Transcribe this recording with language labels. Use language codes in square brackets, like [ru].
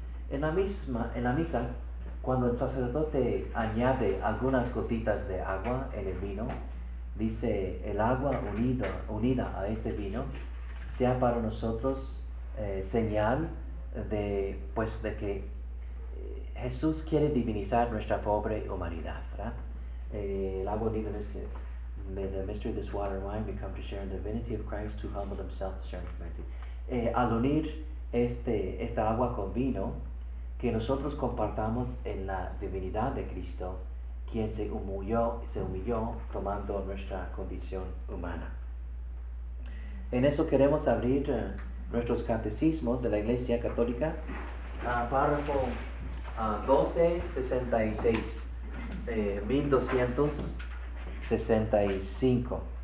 [es] En la misa, cuando el sacerdote añade algunas gotitas de agua en el vino, dice: el agua unida a este vino sea para nosotros señal de que Jesús quiere divinizar nuestra pobre humanidad, ¿verdad? El agua unida en este: [en] may the mystery of this water and wine become to share in the divinity of Christ, who humbled himself to share in humanity. [es] Al unir esta agua con vino, que nosotros compartamos en la divinidad de Cristo, quien se humilló tomando nuestra condición humana. En eso queremos abrir nuestros catecismos de la Iglesia Católica, párrafo 1266, 1265.